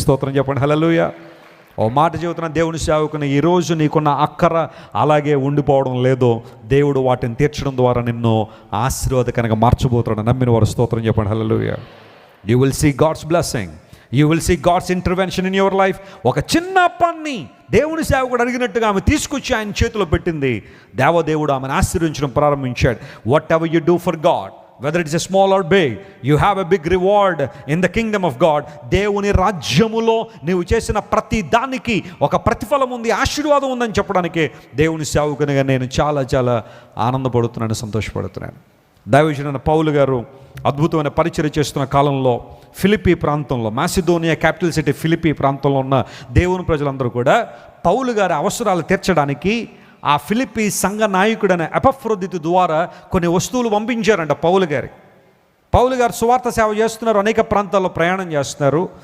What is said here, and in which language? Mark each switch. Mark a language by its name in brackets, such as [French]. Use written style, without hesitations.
[Telugu] స్తోత్రం చెప్పండి, హల్లెలూయా. ఓ మాట చెబుతున్న దేవుని సేవకుని, ఈరోజు నీకున్న అక్కర అలాగే ఉండిపోవడం లేదో, దేవుడు వాటిని తీర్చడం ద్వారా నిన్ను ఆశీర్వాదకరంగా మార్చబోతున్నాడు. నమ్మిన వారు స్తోత్రం చెప్పండి, హల్లెలూయా. [English] You will see God's blessing, you will see God's intervention in your life. [Telugu] ఒక చిన్న పని దేవుని సేవకుడు అడిగినట్టుగా ఆమె తీసుకొచ్చి ఆయన చేతిలో పెట్టింది. దేవదేవుడు ఆమెను ఆశీర్వించడం ప్రారంభించాడు. [English] Whatever you do for God, whether it is a small or big, you have a big reward in the kingdom of God. [Telugu] దేవుని రాజ్యములో నీవు చేసిన ప్రతి దానికి ఒక ప్రతిఫలం ఉంది, ఆశీర్వాదం ఉందని చెప్పడానికి దేవుని సేవకునిగా నేను చాలా చాలా ఆనందపడుతున్నాను, సంతోషపడుతున్నాను. దైవజనుడైన పౌలు గారు అద్భుతమైన పరిచర్య చేస్తున్న కాలంలో ఫిలిప్పీ ప్రాంతంలో, మాసిదోనియా క్యాపిటల్ సిటీ ఫిలిప్పీ ప్రాంతంలో ఉన్న దేవుని ప్రజలందరూ కూడా పౌలు గారి అవసరాలు తీర్చడానికి ఆ ఫిలిప్పీ సంఘ నాయకుడైన ఎపఫ్రోదితు ద్వారా కొన్ని వస్తువులు పంపించారంట పౌలు గారు సువార్త సేవ చేస్తున్నారు, అనేక ప్రాంతాల్లో ప్రయాణం చేస్తున్నారు.